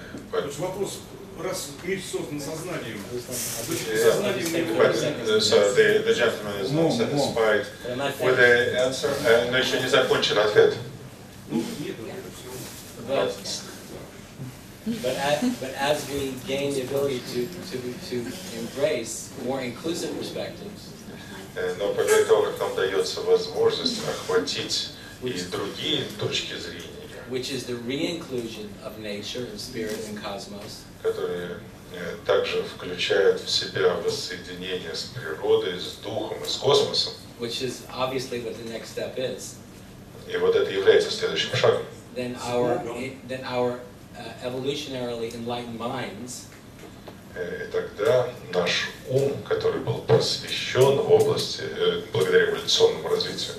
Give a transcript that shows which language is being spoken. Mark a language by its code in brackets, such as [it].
[ru] Потому что вопрос, раз речь создана сознанием, значит, сознанием не [en] So the gentleman is not satisfied with the answer. [ru] Но еще не закончен ответ. нет ответа, все. [en] But as we gain the ability to embrace more inclusive perspectives, [ru] Но по мере того, как нам дается возможность охватить и другие точки зрения, [en] which is the re-inclusion of nature and spirit and cosmos, [ru] которые также включают в себя воссоединение с природой, с духом и с космосом. [en] which is obviously what the next step is, [ru] И вот это является следующим шагом. [en] then our evolutionarily enlightened minds [ru] И тогда наш ум, который был просвещен в области, благодаря эволюционному развитию,